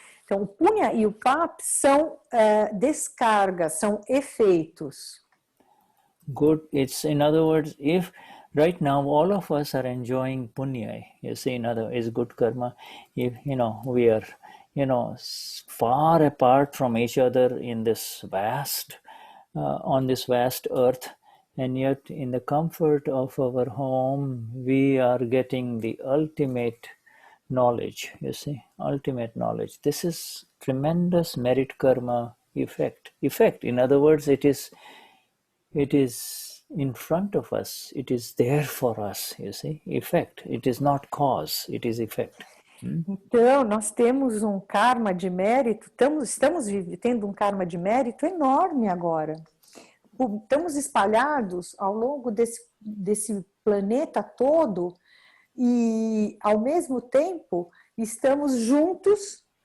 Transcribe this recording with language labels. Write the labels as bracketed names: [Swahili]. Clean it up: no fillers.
[Portuguese] Então, o punya e o pap são descargas, são efeitos. [English] Good. It's, in other words, if right now all of us are enjoying punya, you see, in other is good karma. If we are, far apart from each other in this vast, on this vast earth, and yet in the comfort of our home, we are getting the ultimate knowledge, you see, ultimate knowledge. This is tremendous merit karma effect. In other words, it is in front of us. It is there for us, you see, effect. It is not cause, it is effect. [Portuguese] Então, nós temos karma de mérito, estamos tendo karma de mérito enorme agora. Estamos espalhados ao longo desse planeta todo e, ao mesmo tempo, estamos juntos